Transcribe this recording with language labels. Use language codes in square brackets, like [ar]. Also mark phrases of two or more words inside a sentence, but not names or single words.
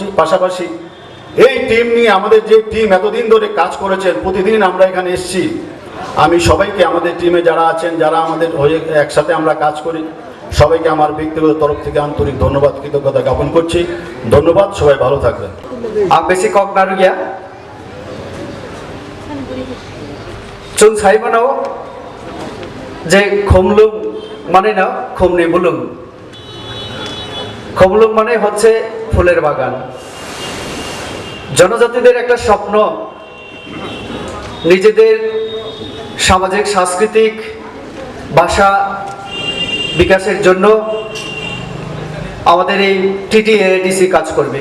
[bn] পাশাপাশি এই টিম নিয়ে আমাদের যে টিম এতদিন ধরে কাজ করেছেন, প্রতিদিন আমরা এখানে এসেছি, আমি সবাইকে, আমাদের টিমে যারা আছেন, যারা আমাদের হয়ে একসাথে আমরা কাজ করি, সবাইকে আমার ব্যক্তিগত তরফ থেকে আন্তরিক ধন্যবাদ, কৃতজ্ঞতা জ্ঞাপন করছি। ধন্যবাদ, সবাই ভালো থাকবেন। [trp] Basic kok narugia. Chung sai banao. [bn] যে খমলুং মানে না [trp] খমনি বুলুং। [bn] খমলুং মানে হচ্ছে ফুলের বাগান। জনজাতিদের একটা স্বপ্ন নিজেদের সামাজিক সাংস্কৃতিক ভাষা বিকাশের জন্য আমাদের এই টিটিএডিসি কাজ করবে।